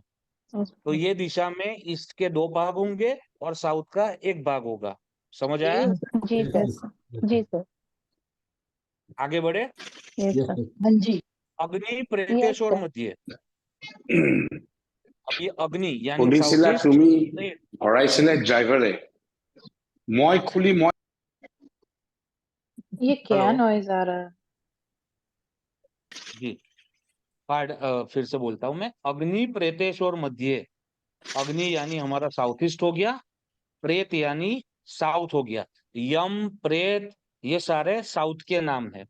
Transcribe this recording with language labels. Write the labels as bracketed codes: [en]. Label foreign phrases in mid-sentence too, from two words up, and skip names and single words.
[hi] तो ये दिशा में ईस्ट के 2 भाग होंगे और साउथ का 1 भाग होगा। समझ आया? जी यस सर, यस जी सर, आगे बढ़े। यस यस सर, सर। हाँ जी। अग्नि यस प्रेतेश्वर सर, मध्य। अब ये अग्नि यानी সুধিছিলা साउथ ईस्ट। [as] তুমি ভৰাইছিলে ড্ৰাইভাৰে মই খুলি মই [hi] ये क्या हेलो नॉइज आ रहा है? जी, फिर से बोलता हूं मैं। अग्नि प्रेतेश्वर मध्य। अग्नि यानी हमारा साउथ ईस्ट हो गया, प्रेत यानी साउथ हो गया। यम, प्रेत, ये सारे साउथ के नाम है।